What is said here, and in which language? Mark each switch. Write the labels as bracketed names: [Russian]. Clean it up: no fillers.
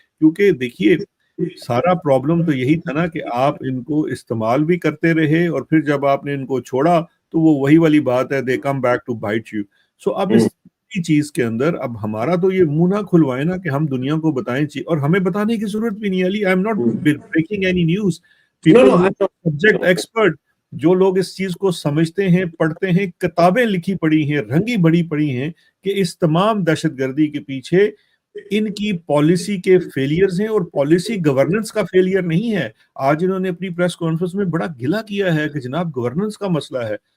[Urdu] کیونکہ دیکھیے سارا پرابلم تو یہی تھا نا کہ آپ ان کو استعمال بھی کرتے رہے, اور پھر جب آپ نے ان کو چھوڑا تو وہ وہی والی بات ہے, [English] they come back to bite you. [Urdu] سو اب اس چیز کے اندر اب ہمارا تو یہ منہ نہ کھلوائے نا کہ ہم دنیا کو بتائیں, اور ہمیں بتانے کی ضرورت بھی نہیں. [English] Ali, I am not breaking any news. People who are subject expert, [Urdu] جو لوگ اس چیز کو سمجھتے ہیں, پڑھتے ہیں, کتابیں لکھی پڑھی ہیں, رنگی بڑی پڑھی ہیں کہ اس تمام دہشت گردی کے پیچھے ان کی پالیسی کے فیلیئرز ہیں, اور پالیسی گورننس کا فیلیئر نہیں ہے. آج انہوں نے اپنی پریس کانفرنس میں بڑا گلہ کیا ہے کہ جناب گورننس کا مسئلہ ہے.